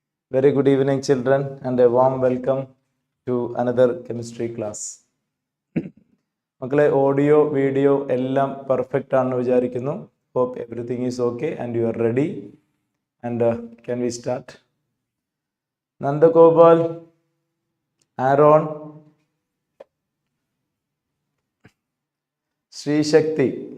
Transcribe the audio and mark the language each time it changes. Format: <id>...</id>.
<en>Very good evening, children, and a warm welcome to another chemistry class.</en> <ml>മക്കളെ audio video എല്ലാം perfect ആണെന്ന് വിചാരിക്കുന്നു.</ml> <en>Hope everything is okay and you are ready. And can we start? Nandagopal, Aaron, Sri Shakti.</en>